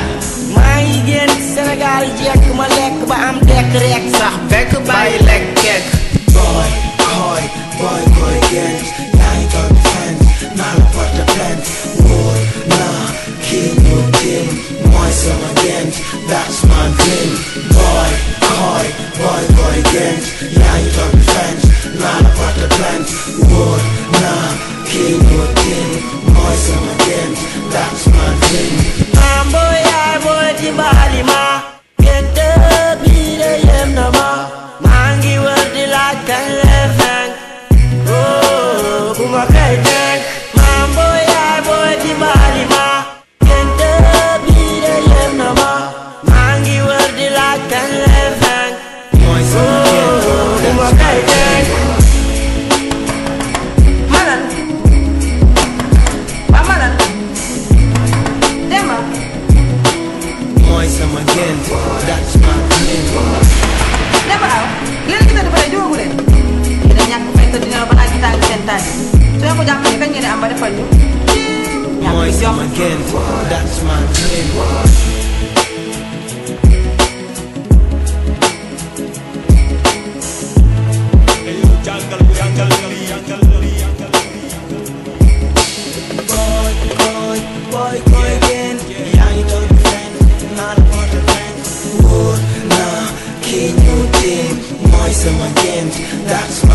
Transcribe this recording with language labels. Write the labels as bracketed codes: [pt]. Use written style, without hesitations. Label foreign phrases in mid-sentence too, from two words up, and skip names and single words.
[wo] maa ngi génn Sénégal jekk ma lekk ba am dekk rek sax bekk bàyyi lekk kekk boy gent yaay toog fence naa la [fr] porte plainte [wo] wóor naa kii ñu team mooy sama gent [en] that's my dream [wo] boy gent yaay toog fence naa la [fr] porte plainte [wo] wóor naa kii ñu team mooy sama gent [en] that's my dream [wo] mambo yaay boy di malima gente bide yem na ma maa ngi wër di laaj kañ leen fenk oh bu ma kay denk mambo yaay boy di malima gente bide yem na ma maa ngi wër di laaj kañ leen fenk mooy sama gent bu ma kay denk Malan ba Malan Demba mooy sama gent [en] that's my dream [wo] Demba aw leen gis dafa lay jóogu leen da ñàkk fay ko dina balaa gi tàng seen taaj soo ko jàppale kañ ngeen di am ba defal ñu mooy sama gent [en] that's my dream [wo] boy gent yaay toog fence naa la [fr] porte plainte [wo] wóor naa kii ñu team mooy sama gent